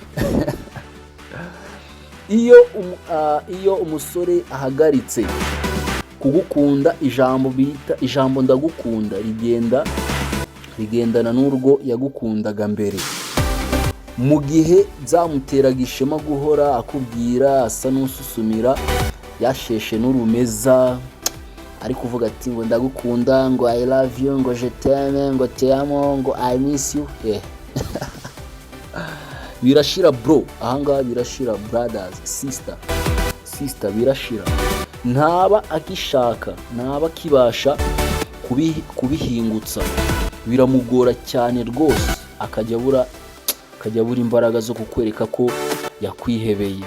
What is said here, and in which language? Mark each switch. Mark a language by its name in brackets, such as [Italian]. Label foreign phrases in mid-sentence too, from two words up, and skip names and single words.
[Kinyarwanda] Iyo umusore ahagaritse kugukunda, ijambo ndagukunda rigendana n'urwo yagukundaga mbere. Mu gihe byamuteraga ishema guhora akubwira, asa n'ususumira, yasheshe n'urumeza, ari kuvuga ati ngo ndagukunda, ngo [English] I love you, [Kinyarwanda] ngo [French] je t'aime, [Kinyarwanda] ngo [Spanish] te amo, [Kinyarwanda] ngo [English] I miss you. [Kinyarwanda] Birashira bro, ahangaha birashira [English] brothers, sister [Kinyarwanda] birashira. Ntaba akishaka, ntaba akibasha kubihingutsa. Biramugora cyane rwose, akajya abura imbaraga zo kukwereka ko yakwihebeye.